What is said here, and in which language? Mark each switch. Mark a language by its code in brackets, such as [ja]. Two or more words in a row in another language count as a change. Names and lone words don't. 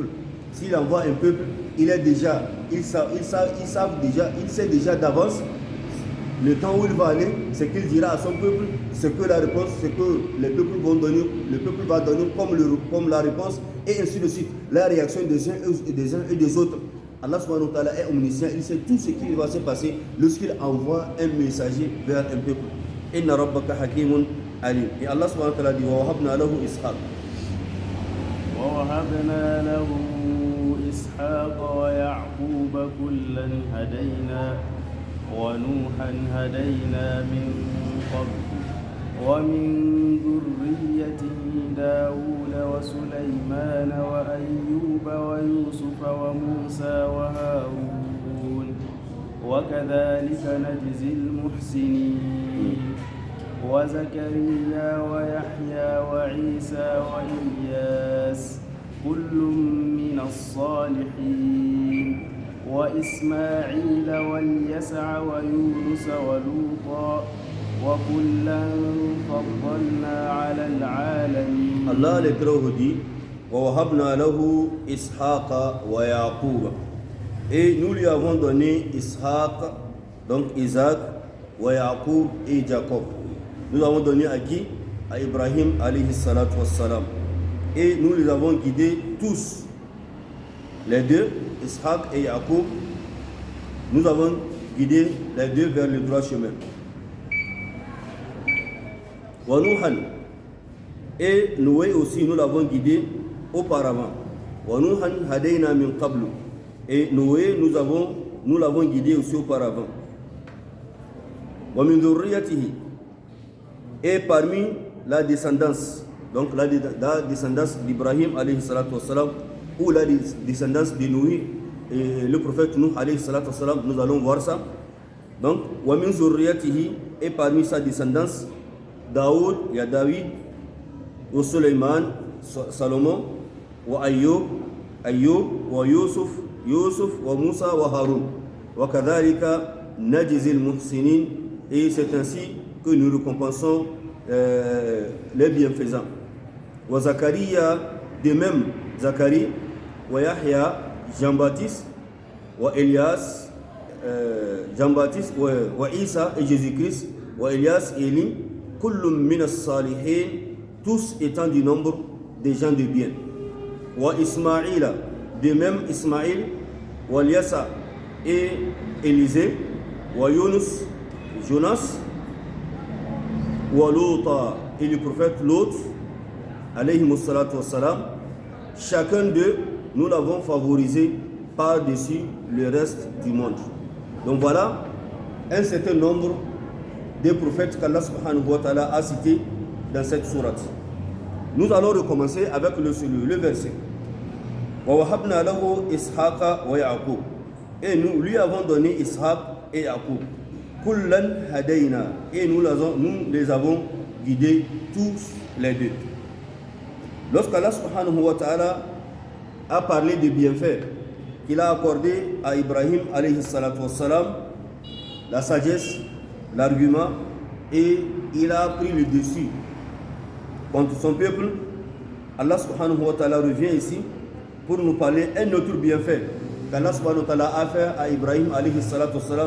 [fr] S'il envoie un peuple, il sait déjà d'avance le temps où il va aller, ce qu'il dira à son peuple, ce que la réponse, ce que les peuples vont donner, le peuple va donner comme la réponse, et ainsi de suite, la réaction des uns et des autres. Allah [ar] سبحانه وتعالى [fr] est omniscient, il sait tout ce qui va se passer lorsqu'il envoie un messager vers un peuple. [ar] إن ربك حكيم عليم. Et Allah سبحانه وتعالى dit ووهبنا له إسحاق. ووهبنا له إسحاق ويعقوب كلا هدينا ونوحا هدينا من قبل ومن ذريته داوود وسليمان وأيوب ويوسف وموسى وهارون وكذلك نجزي المحسنين وزكريا ويحيى وعيسى وإلياس كل من الصالحين وإسماعيل واليسع ويونس ولوطا وكلا فضلنا على العالمين. الله [fr] le dit [ar] ووهبنا له إسحاق ويعقوب. [fr] Et nous lui avons donné Ishaq, donc Isaac, wa Yaqub et Jacob. Nous avons donné à qui? À Ibrahim [ar] عليه الصلاة والسلام. [fr] Et nous les avons guidés tous, les deux, Ishaq et Yaqub. Nous avons guidé les deux vers le droit chemin. [ar] ونوحا. [fr] Et Noé aussi, nous l'avons guidé auparavant. [ar] ونوحا هدينا من قبل. [fr] Et Noé, nous l'avons guidé aussi auparavant. [ar] ومن ذريته. [fr] Et parmi la descendance, donc la descendance d'Ibrahim [ar] عليه الصلاة والسلام, [fr] ou la descendance de Noé et le prophète Nuh [ar] عليه الصلاة والسلام, [fr] nous allons voir ça. Donc, [ar] ومن ذريته, [fr] et parmi sa descendance, Daoud, il y a David, wa Suleiman, Salomon, wa Ayyub, wa Yusuf, wa Moussa, wa Haroun. [ar] وكذلك نجزي المحسنين. [fr] Et c'est ainsi que nous récompensons les bienfaisants. Wa Zakaria, de même Zacharie, wa Yahya, Jean-Baptiste, wa Elias, Jean-Baptiste, wa Isa et Jésus-Christ, wa Elias et Élie, [ar] كل من الصالحين, [fr] tous étant du nombre des gens de bien. Wa Ismaïla, de même Ismaïl, wa Yasa et Élisée, wa Yunus, Jonas, wa Louta et le prophète Lot, [ar] عليه الصلاة والسلام. [fr] Chacun d'eux, nous l'avons favorisé par-dessus le reste du monde. Donc voilà un certain nombre de prophètes qu'Allah [ar] سبحانه وتعالى [fr] a cités dans cette sourate. Nous allons recommencer avec le verset. [ar] ووهبنا له إسحاق ويعقوب. [fr] Et nous lui avons donné Ishaq et Yaqub. [ar] كلا هدينا. [fr] Et nous les avons guidés tous les deux. Lorsqu'Allah [ar] سبحانه وتعالى [fr] a parlé des bienfaits qu'il a accordé à Ibrahim [ar] عليه الصلاة والسلام, [fr] la sagesse, l'argument, et il a pris le dessus contre son peuple, Allah [ar] سبحانه وتعالى [fr] revient ici pour nous parler un autre bienfait qu'Allah [ar] سبحانه وتعالى [fr] a fait à Ibrahim [ar] عليه الصلاة والسلام.